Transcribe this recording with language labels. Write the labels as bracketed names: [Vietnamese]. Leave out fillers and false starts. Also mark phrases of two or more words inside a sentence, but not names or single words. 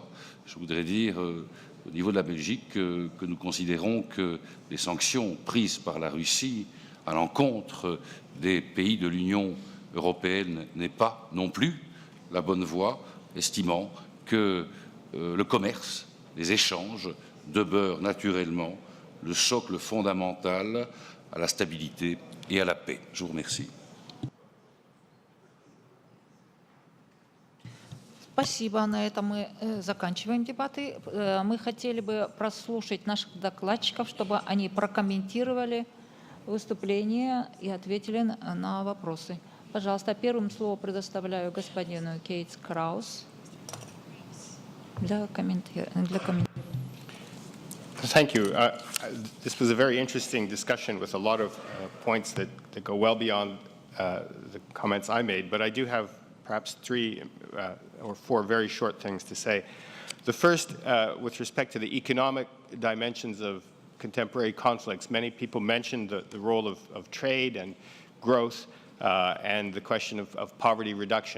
[French] Je voudrais dire au niveau de la Belgique que nous considérons que les sanctions prises par la Russie à l'encontre des pays de l'Union européenne n'est pas non plus la bonne voie, estimant que le commerce, les échanges demeurent naturellement le socle fondamental à la stabilité et à la paix. Je vous remercie. [Russian] Спасибо. На этом мы заканчиваем дебаты. Мы хотели бы прослушать наших докладчиков, чтобы они прокомментировали выступление и ответили на вопросы. Пожалуйста, первым слово предоставляю господину Кейтс Краус для комментария. [English] Thank you. This was a very interesting discussion with a lot of points that go well beyond the comments I made, but I do have perhaps 3 or 4 very short things to say. The first, with respect to the economic dimensions of contemporary conflicts, many people mentioned the role of trade and growth and the question of poverty reduction.